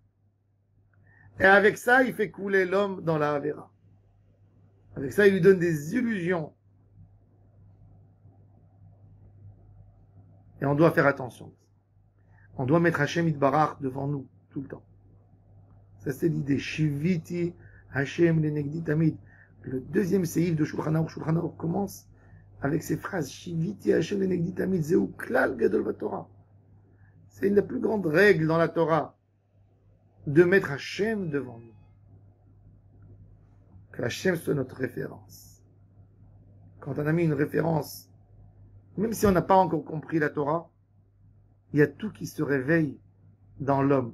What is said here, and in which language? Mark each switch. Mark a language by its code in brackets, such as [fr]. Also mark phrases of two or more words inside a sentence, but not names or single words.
[fr] Et avec ça, il fait couler l'homme dans la Havera. Avec ça, il lui donne des illusions. Et on doit faire attention. On doit mettre [he] השם יתברך [fr] devant nous, tout le temps. Ça, c'est l'idée. [he] שויתי השם לנגדי תמיד. [fr] Le deuxième séif de Shulchan Aruch commence avec ces phrases. [he] שויתי השם לנגדי תמיד. זהו כלל גדול בתורה. [fr] C'est une des plus grandes règles dans la Torah. De mettre Hashem devant nous. Que Hashem soit notre référence. Quand on a mis une référence, même si on n'a pas encore compris la Torah, il y a tout qui se réveille dans l'homme.